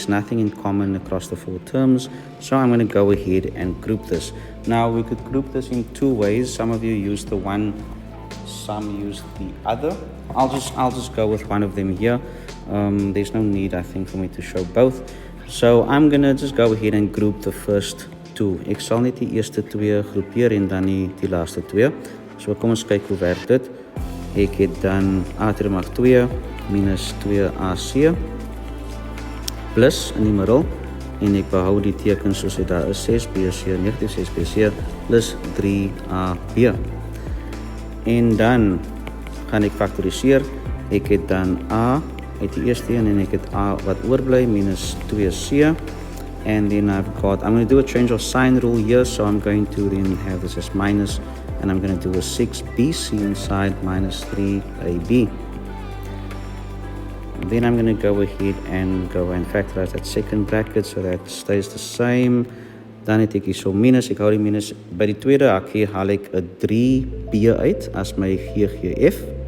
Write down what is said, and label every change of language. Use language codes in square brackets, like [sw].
[en] There's nothing in common across the 4 terms. So I'm going to go ahead and group this. Now we could group this in 2 ways. Some of you use the one, some use the other. I'll just go with one of them here. There's no need, I think, for me to show both. So I'm going to just go ahead and group the first 2. [af] Ek sal net die eerste 2 groepeer en dan die laaste 2. So kom ons kyk hoe werk dit. Ek het dan a term mag 2 minus 2ac plus in die middel, en ek behou die tekens soos dit daar is, 6bc, negatief 6bc plus 3ab. En dan gaan ek faktoriseer. Ek het dan a uit die eerste een, en ek het a wat oorbly minus 2c. [en] And then I'm going to do a change of sign rule here, so I'm going to then have this as minus, and I'm going to do a 6bc inside minus 3ab. Then I'm going to go ahead and factorize that second bracket, so that stays the same. [af] Dan het ek hier so minus, ek hou die minus. By die tweede hakkie haal ek 'n 3b uit as my GGF.